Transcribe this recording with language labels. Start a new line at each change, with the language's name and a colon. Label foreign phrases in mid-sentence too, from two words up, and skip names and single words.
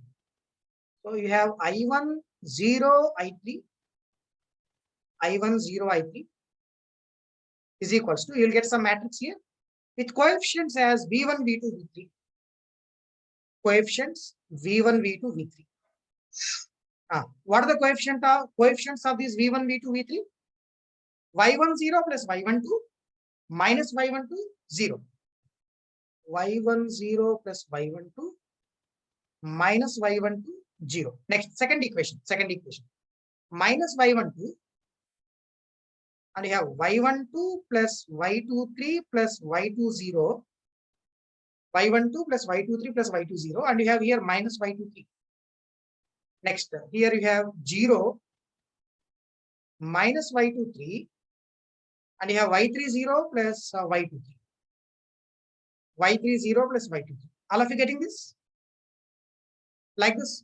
English: So you have I1 0 I3, I1 0 I3 is equals to, you'll get some matrix here with coefficients as V1, V2, V3. Coefficients V1, V2, V3. What are the coefficients of these V1, V2, V3? Y10 plus Y12 minus Y12 0. Y10 plus Y12 minus Y12 0. Next, second equation. Minus Y12 and you have Y12 plus Y23 plus Y20. Y12 plus Y23 plus Y20 and you have here minus Y23. Next, here you have 0 minus Y23 and you have Y30 plus Y23. Y30 plus Y23. All of you getting this? Like this?